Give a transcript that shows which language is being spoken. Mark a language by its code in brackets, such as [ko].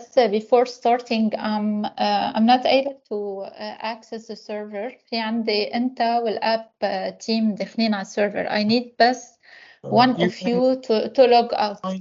[en] before starting, I'm not able to access the server. [ar] في عندي أنت والأب team داخلين على server. [en] I need بس one of you to log out.